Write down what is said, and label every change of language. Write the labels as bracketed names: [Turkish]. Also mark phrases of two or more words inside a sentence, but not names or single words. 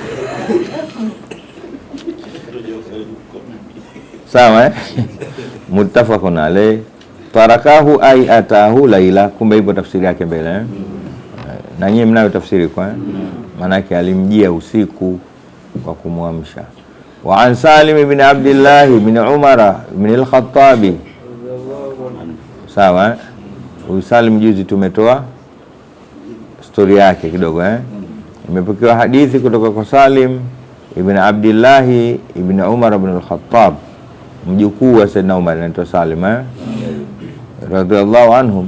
[Swahili] Wewe niache mimi. [Arabic] sawa متفق عليه. تركه أي أتاه ليلا, [Swahili] kumbe ipo tafsiri yake mbele na nyinyi mnayo tafsiri kwa maana yake alimjia usiku kwa kumwamsha. [Arabic] وعن Salim ibn Abdullah ibn Umar ibn al-Khattab, [Swahili] sawa Salim juzi tumetoa story yake kidogo imepokewa hadithi kutoka kwa Salim ibn Abdullah ibn Umar ibn al-Khattab, mjukuu wa Sayyidina Umar, anaitwa Salim [Arabic] رضي الله عنهم,